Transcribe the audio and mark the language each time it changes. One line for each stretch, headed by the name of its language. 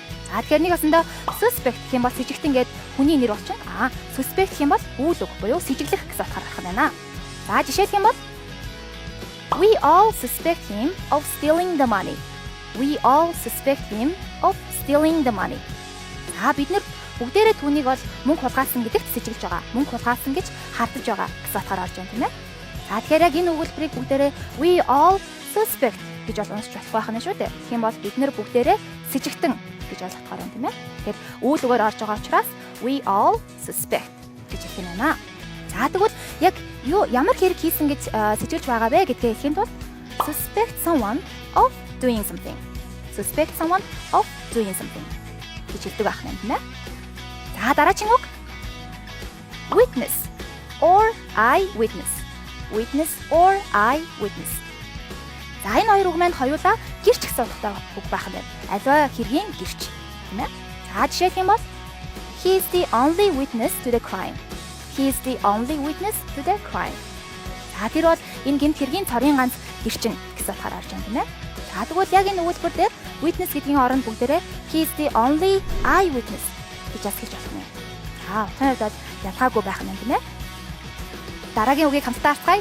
Mongolian: За тэгэхээр нэг басанда suspect гэх юм бол сэжигтэн гээд хүний нэр болчихно. Suspect гэх юм бол үйл үг буюу сэжиглэх гэсэн утгаар гарах нь байна. За жишээлх юм бол
English: We all suspect him of stealing the money. We all suspect him of stealing the money.
Mongolian: За бид нар бүгдээрээ түүнийг бол мөнгө хулгайлсан гэдэгт сэжиглэж байгаа. Мөнгө хулгайлсан гэж хардаж байгаа гэсэн утгаар орж байна, тийм ээ. За тэгэхээр яг энэ өгүүлбэрийг бүгдээрээ
English: we all suspect
Mongolian: гэж бол уншиж болох байх нь шүү дээ. Тэгэх юм бол бид нар бүгдээрээ сэжигтэн гэж ойлгохоор байна, тийм ээ. Тэгэхээр үйл үгээр орж байгаа учраас
English: we all suspect
Mongolian: гэж хэлэх юм байна. За тэгвэл яг ямар хэрэг хийсэн гэж сэжиглэж байгаа вэ гэдгээ хэлэхэд бол
English: suspect someone of doing something. Suspect someone of doing something
Mongolian: гэж хэлдэг байх нь, тийм ээ. За дараагийн үг
English: witness or eyewitness. Witness or eyewitness.
Mongolian: За энэ хоёр үг маань хоёулаа гэрч гэсэн утгатай үг байх нь байна. Аливаа хэргийн гэрч, тийм ээ. За жишээлх юм бол
English: he is the only witness to the crime. He is the only witness to the crime.
Mongolian: За тэр бол энэ гэмт хэргийн цорын ганц гэрчин гэсэн утгаар орж байна, тийм ээ. За тэгвэл яг энэ өгүүлбэр дээр witness гэдгийн оронд бүгдээрээ
English: he is the only eyewitness
Mongolian: гэж хэлж болох юм. За утгын хувьд ялгаагүй байх нь, тийм ээ. Дараагийн үгийг хамтдаа харцгаая.